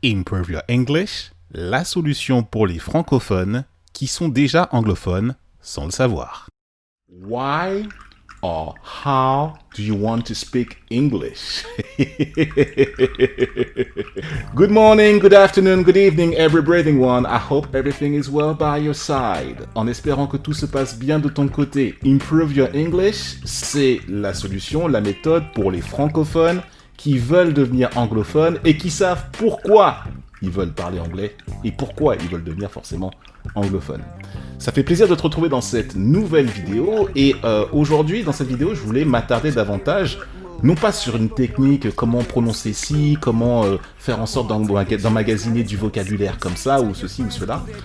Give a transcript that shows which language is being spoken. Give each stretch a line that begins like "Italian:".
French: Improve Your English, la solution pour les francophones qui sont déjà anglophones sans le savoir.
English: Why or how do you want to speak English? Good morning, good afternoon, good evening, every breathing one. I hope everything is well by your side.
French: En espérant que tout se passe bien de ton côté, Improve Your English, c'est la solution, la méthode pour les francophones qui veulent devenir anglophones et qui savent pourquoi ils veulent parler anglais et pourquoi ils veulent devenir forcément anglophones. Ça fait plaisir de te retrouver dans cette nouvelle vidéo et aujourd'hui dans cette vidéo je voulais m'attarder davantage non pas sur une technique, comment prononcer ci, comment faire en sorte d'emmagasiner du vocabulaire comme ça ou ceci ou cela.